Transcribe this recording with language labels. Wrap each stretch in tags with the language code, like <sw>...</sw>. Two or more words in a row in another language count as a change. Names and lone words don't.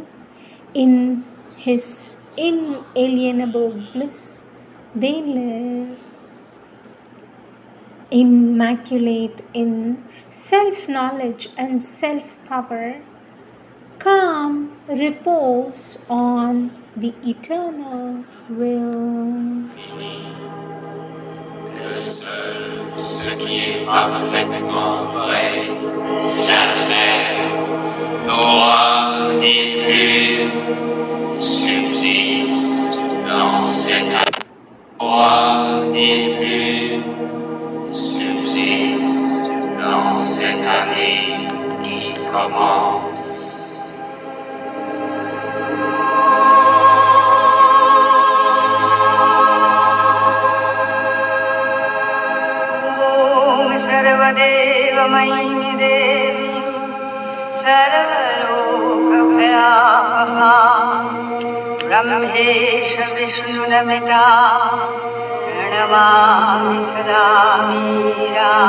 <en>In his inalienable bliss they live, immaculate in self-knowledge and self-power, calm repose on the eternal will.</en> <fr>Que seul ce qui est parfaitement vrai, sincère, droit et pur subsiste dans cette année. Droit et pur subsiste dans cette année qui commence.</fr> <sa>सर्वदेवमयी देवी सर्वलोकभयापहा ब्रह्मेश विष्णुनमिता प्रणमामि सदा मीरा।</sa>